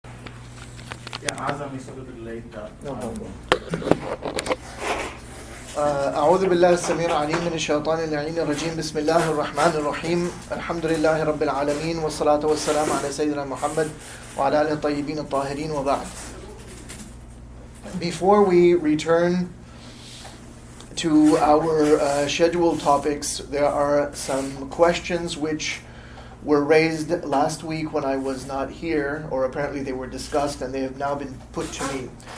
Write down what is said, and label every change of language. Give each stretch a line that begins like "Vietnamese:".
English: Azam is a little bit late. No problem.
Arabic: أعوذ بالله السميع العليم من الشيطان اللعين الرجيم بسم الله الرحمن الرحيم الحمد لله رب العالمين والصلاة والسلام على سيدنا محمد وعلى آله الطيبين الطاهرين وبعد.
English: Before we return to our scheduled topics, there are some questions which were raised last week when I was not here, or apparently they were discussed and they have now been put to me.